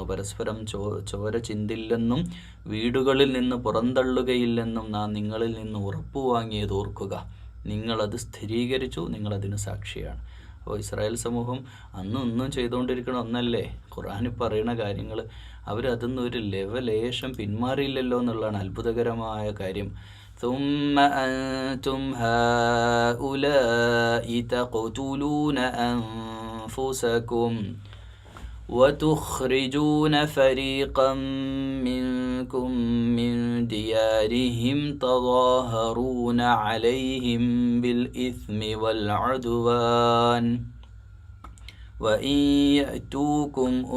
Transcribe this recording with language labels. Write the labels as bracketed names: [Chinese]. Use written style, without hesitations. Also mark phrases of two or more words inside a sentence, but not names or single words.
[Malayalam] പരസ്പരം ചോര ചിന്തില്ലെന്നും വീടുകളിൽ നിന്ന് പുറന്തള്ളുകയില്ലെന്നും നാം നിങ്ങളിൽ നിന്ന് ഉറപ്പു വാങ്ങിയത് ഓർക്കുക. നിങ്ങളത് സ്ഥിരീകരിച്ചു, നിങ്ങളതിന് സാക്ഷിയാണ്. അപ്പോൾ ഇസ്രായേൽ സമൂഹം അന്നൊന്നും ചെയ്തുകൊണ്ടിരിക്കണ ഒന്നല്ലേ, ഖുർആനിൽ പറയുന്ന കാര്യങ്ങൾ അവരതൊന്നും ഒരു ലേശം പിന്മാറിയില്ലല്ലോ എന്നുള്ളതാണ് അത്ഭുതകരമായ കാര്യം. [Arabic] ثم أنتم هؤلاء تقتلون أنفسكم وتخرجون فريقا منكم من ديارهم تظاهرون عليهم بالإثم والعدوان وإن يأتوكم